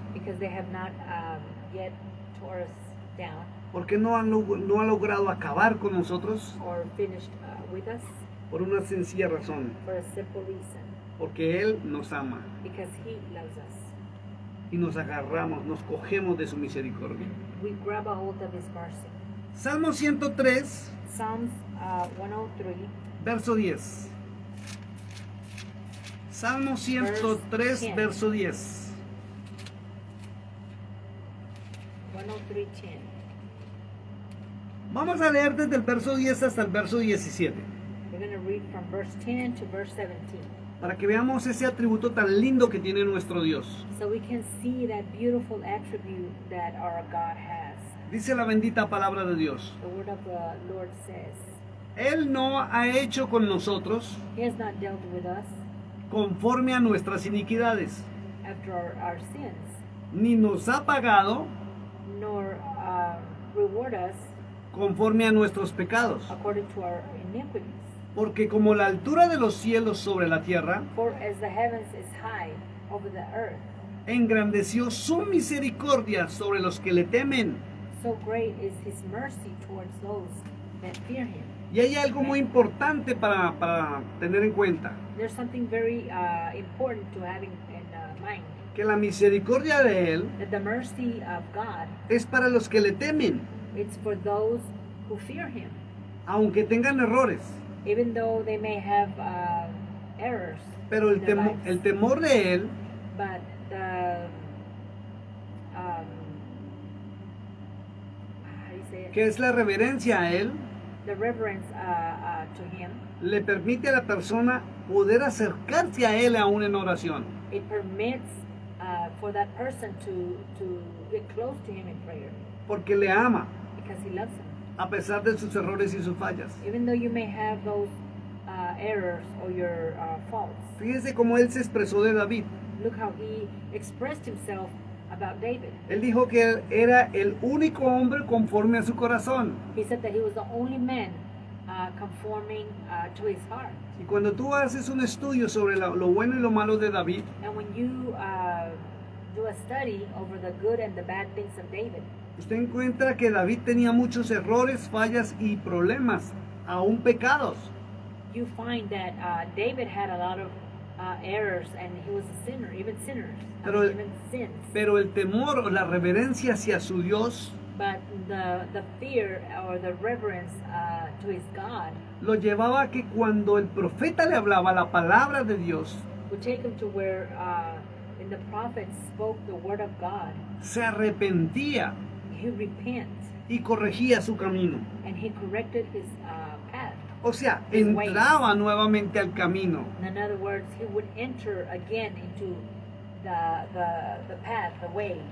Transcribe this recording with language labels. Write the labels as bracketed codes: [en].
[en] because they have not yet tore us down [es] ¿Por qué no han logrado acabar con nosotros? [en] or finished with us, [es] Por una sencilla razón, [en] for a simple reason, [es] porque Él nos ama [en] because He loves us. [es] y nos agarramos, nos cogemos de su misericordia. [en] We grab a hold of His mercy. [es] Salmo 103, [en] Psalms 103, [es] verso 10. Salmo 103, verso 10. 103:10. Vamos a leer desde el verso 10 hasta el verso 17, [en] We're going to read from verse 10 to verse 17, [es] para que veamos ese atributo tan lindo que tiene nuestro Dios. [en] so we can see that beautiful attribute that our God has. [es] Dice la bendita palabra de Dios: [en] The word of the Lord says, [es] Él no ha hecho con nosotros [en] He has not dealt with us [es] conforme a nuestras iniquidades, [en] after our sins, [es] ni nos ha pagado [en] nor reward us [es] conforme a nuestros pecados. [en] according to our iniquities. [es] Porque como la altura de los cielos sobre la tierra, [en] For as the heavens is high over the earth, [es] engrandeció su misericordia sobre los que le temen. [en] so great is His mercy towards those that fear Him. [es] Y hay algo muy importante para tener en cuenta, [en] There's something very important to have in mind, [es] que la misericordia de Él [en] that the mercy of God, [es] es para los que le temen, [en] it's for those who fear Him, [es] aunque tengan errores. [en] even though they may have errors. [es] Pero [en] in their lives. [es] el temor de Él [en] But the how do you say it? [es] que es la reverencia a Él, [en] The reverence to Him, [es] le permite a la persona poder acercarse a Él aún en oración. [en] it permits for that person to get close to Him in prayer, [es] Porque le ama, [en] because He loves him. [es] a pesar de sus errores y sus fallas. [en] Even though you may have those errors or your faults. [es] Fíjese cómo Él se expresó de David. [en] Look how He expressed Himself about David. [es] Él dijo que él era el único hombre conforme a su corazón. [en] He said that he was the only man conforming to his heart. [es] Y cuando tú haces un estudio sobre lo bueno y lo malo de David, [en] And when you do a study over the good and the bad things of David, [es] usted encuentra que David tenía muchos errores, fallas y problemas, aún pecados. [en] you find that David had a lot of errors, and he was a sinner, even sinners, [es] Pero- [en] even sins. [es] Pero el temor o la reverencia hacia su Dios [en] But the fear or the reverence to his God [es] lo llevaba a que cuando el profeta le hablaba la palabra de Dios, [en] would take him to where when the prophet spoke the word of God, [es] se arrepentía [en] he repents [es] y corregía su camino. [en] and he corrected his path. [es] O sea, entraba nuevamente al camino. [en] In other words, he would enter again into the path, the way.